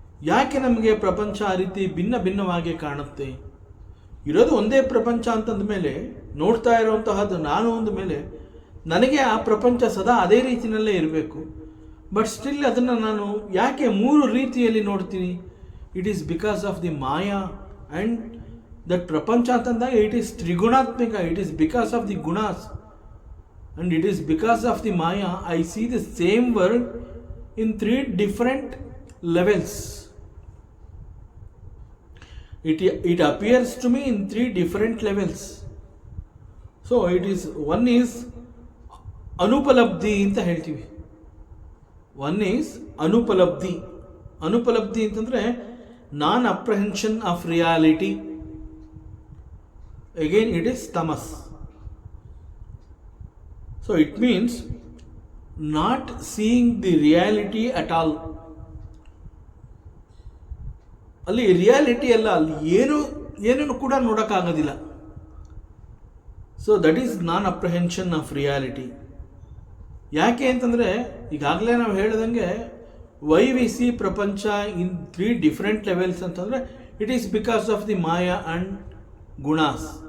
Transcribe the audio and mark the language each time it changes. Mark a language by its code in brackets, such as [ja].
[kn] ಯಾಕೆ ನಮಗೆ ಪ್ರಪಂಚ ಆ ರೀತಿ ಭಿನ್ನ ಭಿನ್ನವಾಗಿ ಕಾಣುತ್ತೆ? ಇರೋದು ಒಂದೇ ಪ್ರಪಂಚ ಅಂತಂದ ಮೇಲೆ, ನೋಡ್ತಾ ಇರೋಂತಹದ್ದು ನಾನು ಅಂದ ಮೇಲೆ ನನಗೆ ಆ ಪ್ರಪಂಚ ಸದಾ ಅದೇ ರೀತಿಯಲ್ಲೇ ಇರಬೇಕು. ಬಟ್ ಸ್ಟಿಲ್ ಅದನ್ನು ನಾನು ಯಾಕೆ 3 ರೀತಿಯಲ್ಲಿ ನೋಡ್ತೀನಿ? [en] It is because of the Maya. And that prapancha [kn] ಅಂತಂದಾಗ [en] It is ತ್ರಿಗುಣಾತ್ಮಿಕ. It is because of the gunas. And it is because of the Maya I see the same world in 3 different levels. It appears to me in 3 different levels. So it is, one is anupalabdhi [kn] anta heltivi. [en] One is anupalabdhi. Anupalabdhi [kn] ಅಂತಂದ್ರೆ [en] non apprehension of reality. Again it is tamas. So it means not seeing the reality at all. [kn] ಅಲ್ಲಿ reality ಅಲ್ಲ, ಅಲ್ಲಿ ಏನೂ ಕೂಡ ನೋಡೋಕ್ಕಾಗೋದಿಲ್ಲ. [en] So that is non apprehension of reality. [kn] ಯಾಕೆ ಅಂತಂದರೆ ಈಗಾಗಲೇ ನಾವು ಹೇಳಿದಂಗೆ [en] Why we see prapancha in 3 different levels ಅಂತಂದರೆ it is because of the Maya and gunas.